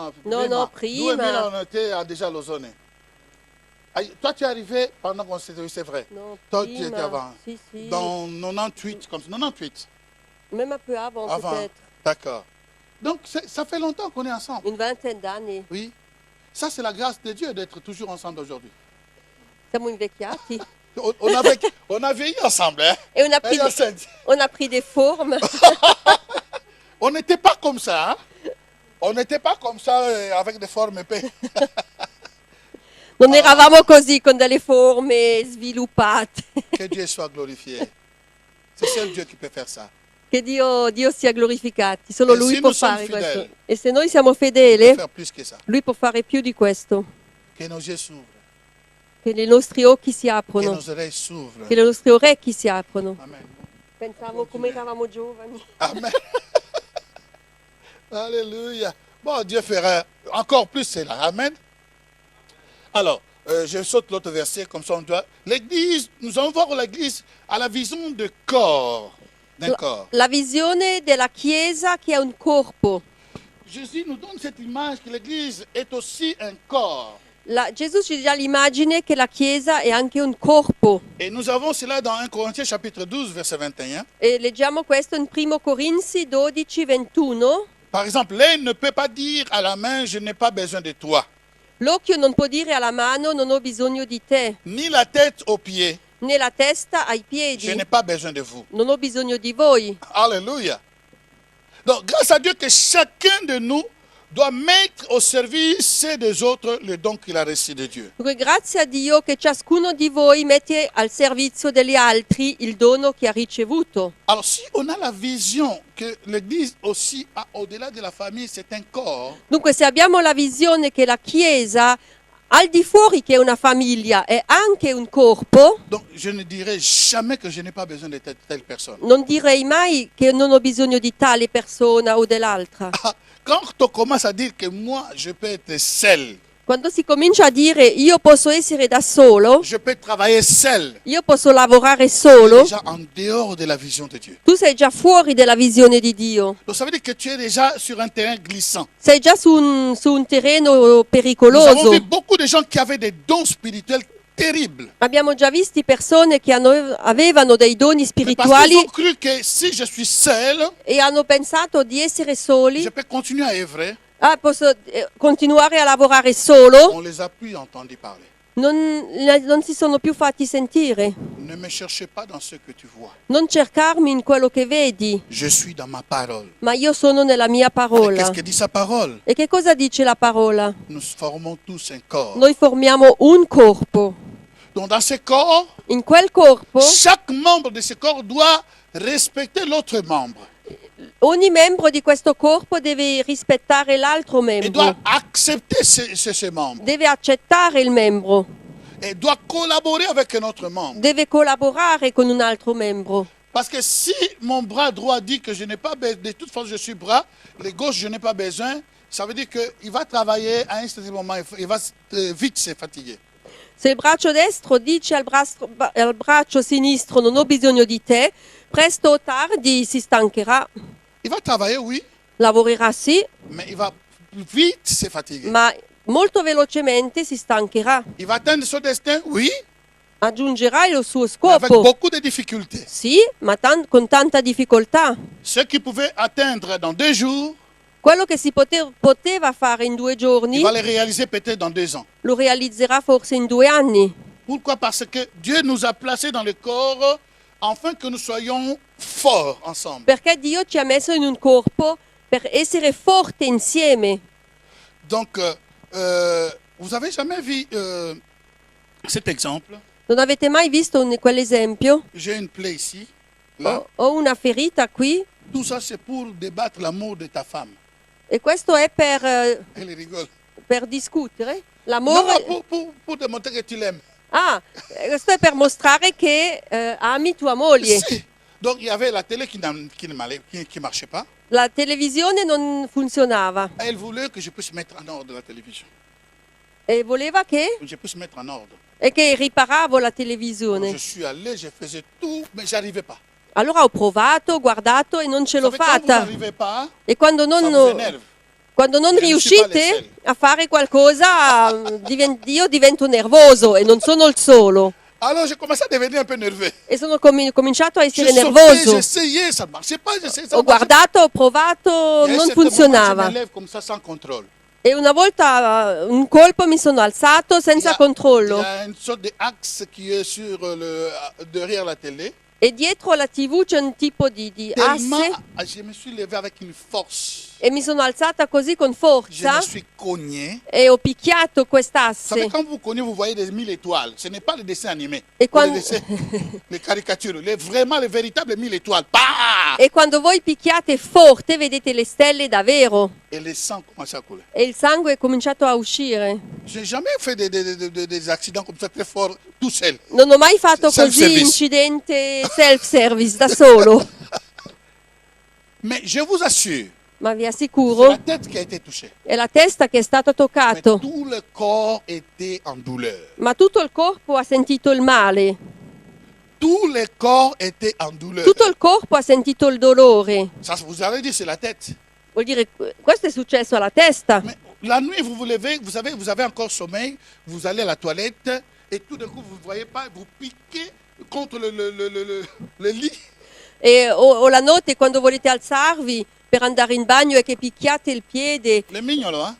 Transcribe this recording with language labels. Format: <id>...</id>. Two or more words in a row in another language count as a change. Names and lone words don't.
<it>No, prima. prima.</it> <fr>2000, on était déjà à Lausanne. Toi, tu es arrivé pendant qu'on s'était vu, c'est vrai.</fr> <it>No,</it> <fr>Toi, tu</fr> <it>prima.</it> <fr>étais avant.</fr> <it>Sì, sì.</it> <fr>Dans 98, comme ça. 98. Même un peu avant, Avant. peut-être. D'accord. Donc, ça fait longtemps qu'on est ensemble. Une vingtaine d'anni. Oui. Ça, c'est la grâce de Dieu d'être toujours ensemble aujourd'hui.</fr> <it>Siamo invecchiati.</it> <fr>On a vieilli ensemble, hein? E on a pris, Hey, Yacinthe. on a pris des formes. On n'était pas comme ça, hein? On n'était pas comme ça avec des formes épais.</fr> <it>Non eravamo così con delle forme sviluppate.</it> <fr>Que Dieu soit glorifié. C'est seul Dieu qui peut faire ça.</fr> <it>Che Dio sia glorificato. Solo E Lui se può noi siamo fare fedeli, questo. E se noi siamo</it> <fr>Il peut</fr> <it>fedeli,</it> <fr>faire plus que ça.</fr> <it>Lui può fare più di questo.</it> <fr>Que nos yeux s'ouvrent.</fr> <it>Che i nostri occhi si</it> <fr>Que</fr> <it>aprono.</it> <fr>nos oreilles s'ouvrent.</fr> <it>Che le nostre orecchie si aprono. Amen. Pensavo come eravamo giovani.</it> <fr>Amen. Alléluia. Bon, Dieu fera encore plus cela. Amen. Alors, je saute l'autre verset, comme ça on doit... L'église, nous allons voir l'église à la vision de corps, d'un corps.</fr> <it>La visione della Chiesa che è un corpo.</it> <fr>Jésus nous donne cette image que l'église est aussi un corps.</fr> <it>Gesù ci dà l'immagine che la Chiesa è anche un corpo.</it> <fr>Et nous avons cela dans 1 Corinthiens chapitre 12, verset 21.</fr> <it>E leggiamo questo in 1 Corinzi 12, 21.</it> <fr>Par exemple, l'œil ne peut pas dire à la main, je n'ai pas besoin de toi.</fr> <it>L'occhio non può dire alla mano non ho bisogno di te,</it> <fr>Ni la tête aux pieds,</fr> <it>né la testa ai</it> <fr>je</fr> <it>piedi,</it> <fr>n'ai pas besoin de vous.</fr> <it>non ho bisogno di voi.</it> <fr>Alléluia. Donc, grâce à Dieu que chacun de nous doit mettre au service des autres le don qu'il a reçu de Dieu.</fr> <it>Dunque, grazie a Dio che ciascuno di voi mette al servizio degli altri il dono che ha ricevuto.</it> <fr>Alors, si on a la vision que l'Église aussi, au-delà de la famille, c'est un corps,</fr> <it>Dunque, se abbiamo la visione che la Chiesa, al di fuori che una famiglia è anche un corpo,</it> <fr>Donc, je ne dirai jamais que je n'ai pas besoin de telle personne.</fr> <it>non direi mai che non ho bisogno di tale persona o dell'altra.</it> <fr>Ah, quand on commence à dire que moi, je peux être seul,</fr> <it>Quando si comincia a dire io posso essere da solo,</it> <fr>je peux travailler seul,</fr> <it>io posso lavorare</it> <fr>tu es</fr> <it>solo,</it> <fr>déjà en dehors de la vision de Dieu.</fr> <it>tu sei già fuori dalla visione di Dio.</it> <fr>Donc, ça veut dire que tu es déjà sur un terrain glissant.</fr> <it>Sei già su un terreno</it> <fr>Nous avons</fr> <it>pericoloso.</it> <fr>vu beaucoup de gens qui avaient des dons spirituels terribles.</fr> <it>Abbiamo già visti persone che avevano dei doni</it> <fr>Mais parce qu'ils</fr> <it>spirituali</it> <fr>ont cru que si je suis seul,</fr> <it>e hanno pensato di essere soli.</it> <fr>je peux continuer à œuvrer.</fr> <it>Ah, posso continuare a lavorare solo?</it> <fr>On les a plus entendus parler.</fr> <it>Non si sono più fatti sentire.</it> <fr>Ne me cherchez pas dans ce que tu vois.</fr> <it>Non cercarmi in quello che vedi,</it> <fr>Je suis dans ma parole.</fr> <it>ma io sono nella mia</it> <fr>Et</fr> <it>parola.</it> <fr>qu'est-ce que dit sa parole?</fr> <it>E che cosa dice la parola?</it> <fr>Nous formons tous un corps.</fr> <it>Noi formiamo un corpo.</it> <fr>Donc dans ce corps,</fr> <it>In quel corpo</it> <fr>chaque membre de ce corps doit respecter l'autre membre.</fr> <it>ogni membro di questo corpo deve rispettare l'altro</it> <fr>Il doit</fr> <it>membro,</it> <fr>accepter ce membre.</fr> <it>deve accettare il membro,</it> <fr>Et doit collaborer avec un autre membre.</fr> <it>deve collaborare con un altro membro.</it> <fr>Parce que si mon bras droit dit que je n'ai pas besoin, de toute façon je suis bras, le gauche je n'ai pas besoin, ça veut dire qu'il va travailler à un certain moment, il va vite se fatiguer.</fr> <it>Se il braccio destro dice al braccio sinistro non ho bisogno di te, presto o tardi si stancherà,</it> <fr>Il va travailler, oui,</fr> <it>lavorerà sì,</it> <fr>mais il va vite se fatiguer.</fr> <it>ma molto velocemente si stancherà,</it> <fr>Il va atteindre son destin, oui,</fr> <it>aggiungerà il suo</it> <fr>mais avec</fr> <it>scopo,</it> <fr>beaucoup de difficultés.</fr> <it>sì, ma con tanta difficoltà.</it> <fr>Ce qu'il pouvait atteindre dans 2 jours,</fr> <it>Quello che si poteva fare in 2 giorni</it> <fr>il va le réaliser peut-être dans 2 ans.</fr> <it>lo realizzerà forse in 2 anni.</it> <fr>Pourquoi? Parce que Dieu nous a placés dans le corps afin que nous soyons forts ensemble.</fr> <it>Perché Dio ci ha messo in un corpo per essere forte insieme.</it> <fr>Donc, vous avez jamais vu cet exemple?</fr> <it>Non avete mai visto quell'esempio?</it> <fr>J'ai une plaie ici, là.</fr> <it>Ho una ferita qui</it> <fr>Tout ça, c'est pour débattre l'amour de ta femme.</fr> <it>e questo è</it> <fr>Elle rigole.</fr> <it>per discutere.</it> <fr>Non,</fr> <it>L'amore.</it> <fr>pour démontrer que tu l'aimes.</fr> <it>Ah, questo è per mostrare che ami tua moglie. Si.</it> <fr>Donc, il y avait la télé qui ne marchait pas.</fr> <it>La televisione non funzionava</it> <fr>Elle voulait que je puisse mettre en ordre la télévision.</fr> <it>e voleva</it> <fr>Que je puisse mettre en ordre.</fr> <it>che riparavo la</it> <fr>Donc,</fr> <it>televisione.</it> <fr>je suis allé, je faisais tout, mais j'arrivais pas.</fr> <it>Allora ho provato, ho guardato e non ce l'ho</it> <fr>Vous savez, quand vous</fr> <it>fatta.</it> <fr>n'arrivez pas,</fr> <it>E quando</it> <fr>ça vous</fr> <it>non,</it> <fr>énerve.</fr> <it>quando non</it> <fr>Je ne suis pas le</fr> <it>riuscite</it> <fr>seul.</fr> <it>a fare qualcosa, io divento nervoso e non sono il solo.</it> <fr>Alors, j'ai commencé à devenir un peu nerveux.</fr> <it>E sono cominciato a</it> <fr>Je</fr> <it>essere</it> <fr>sautais,</fr> <it>nervoso.</it> <fr>j'essayais, ça ne marchait pas, j'essayais, ça</fr> <it>Ho</it> <fr>ne marchait pas.</fr> <it>guardato, ho provato,</it> <fr>Et à un</fr> <it>non</it> <fr>certain moment, je</fr> <it>funzionava.</it> <fr>me lève comme ça sans contrôle.</fr> <it>E una volta un colpo mi sono alzato senza</it> <fr>Il y</fr> <it>controllo.</it> <fr>a une sorte d'axe qui est sur derrière la télé.</fr> <it>E dietro la TV c'è un tipo di</it> <fr>Tellement,</fr> <it>asse</it> <fr>je me suis levé avec une force.</fr> <it>e mi sono alzata così con</it> <fr>Je</fr> <it>forza</it> <fr>me suis cogné.</fr> <it>e ho picchiato</it> <fr>Vous savez,</fr> <it>quest'asse.</it> <fr>quand vous cognez, vous voyez des 1000 étoiles. Ce n'est pas le dessin animé. Et Ou quand- les, dessins, les caricatures. Vraiment, les véritables 1000 étoiles. Bah</fr> <it>E quando voi picchiate forte vedete le stelle davvero</it> <fr>Et le sang commence à couler.</fr> <it>e il sangue è cominciato a uscire.</it> <fr>Je n'ai jamais fait des accidents comme ça très forts tout seul.</fr> <it>Non ho mai fatto così</it> <fr>Self-service.</fr> <it>incidente self-service da solo,</it> <fr>Mais je vous assure,</fr> <it>ma vi</it> <fr>c'est</fr> <it>assicuro</it> <fr>la tête qui a été touchée.</fr> <it>è la testa che è stato</it> <fr>Mais</fr> <it>toccato,</it> <fr>tout le corps était en douleur.</fr> <it>ma tutto il corpo ha sentito il male,</it> <fr>Tout le corps était en douleur.</fr> <it>tutto il corpo ha sentito il dolore.</it> <fr>Ça, vous allez dire, c'est la tête.</fr> <it>Vuol dire questo è successo alla testa.</it> <fr>Mais la nuit, vous vous levez, vous savez, vous avez encore sommeil, vous allez à la toilette, et tout d'un coup, vous ne voyez pas, vous piquez contre le lit.</fr> <it>O la notte quando volete alzarvi per andare in bagno e che picchiate il piede</it> <fr>Le mignolo, hein?</fr>